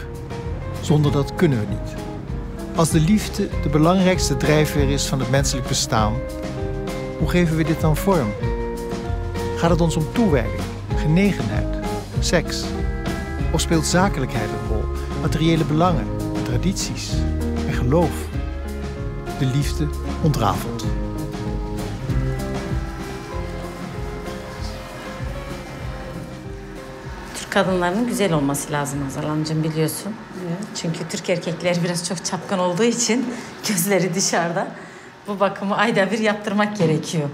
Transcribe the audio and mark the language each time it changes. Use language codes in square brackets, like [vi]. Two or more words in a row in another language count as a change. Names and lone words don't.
[nl] Zonder dat kunnen we niet. Als de liefde de belangrijkste drijfveer is van het menselijk bestaan, hoe geven we dit dan vorm? Gaat het ons om toewijding, genegenheid, seks? Of speelt zakelijkheid een rol, materiële belangen, tradities en geloof? De liefde ontrafelt. [tr] Kadınların güzel olması lazım Hazal biliyorsun. Evet. Çünkü Türk erkekleri biraz çok çapkın olduğu için gözleri dışarıda. Bu bakımı ayda bir yaptırmak gerekiyor.